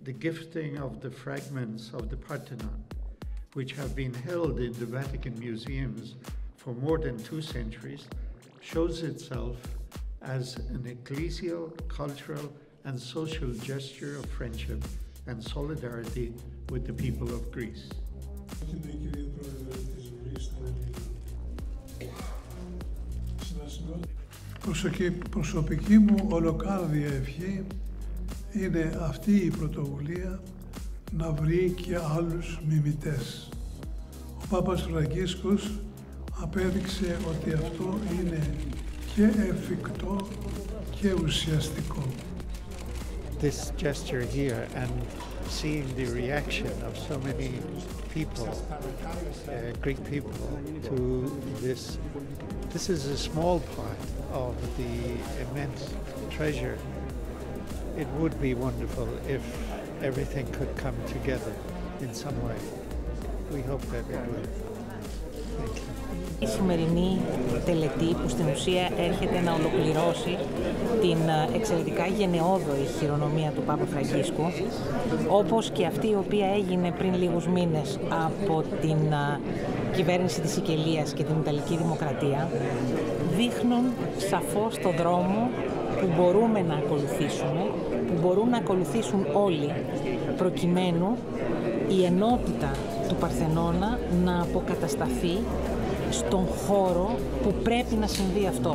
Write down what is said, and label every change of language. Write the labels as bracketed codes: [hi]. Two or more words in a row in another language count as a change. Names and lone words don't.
[en] the gifting of the fragments of the Parthenon, which have been held in the Vatican museums for more than 2 centuries, shows itself as an ecclesial, cultural, and social gesture of friendship and solidarity with the people of Greece. [el] Προσωπική μου ολοκάρδια ευχή είναι αυτή η πρωτοβουλία να βρει και άλλους μιμητές. Ο Πάπας Φραγκίσκος απέδειξε ότι αυτό είναι και εφικτό και ουσιαστικό. [en] This gesture here and seeing the reaction of so many people, Greek people, to this is a small part of the immense treasure. It would be wonderful if everything could come together in some way. We hope that it will. Thank you. [el] Η σημερινή τελετή που στην ουσία έρχεται να ολοκληρώσει την εξαιρετικά γενναιόδορη χειρονομία του Πάπα Φραγκίσκου, όπως και αυτή η οποία έγινε πριν λίγους μήνες από την κυβέρνηση της Σικελίας και την Ιταλική Δημοκρατία, δείχνουν σαφώς το δρόμο που μπορούμε να ακολουθήσουμε, που μπορούν να ακολουθήσουν όλοι, προκειμένου η ενότητα του Παρθενώνα να αποκατασταθεί στον χώρο που πρέπει να συμβεί αυτό.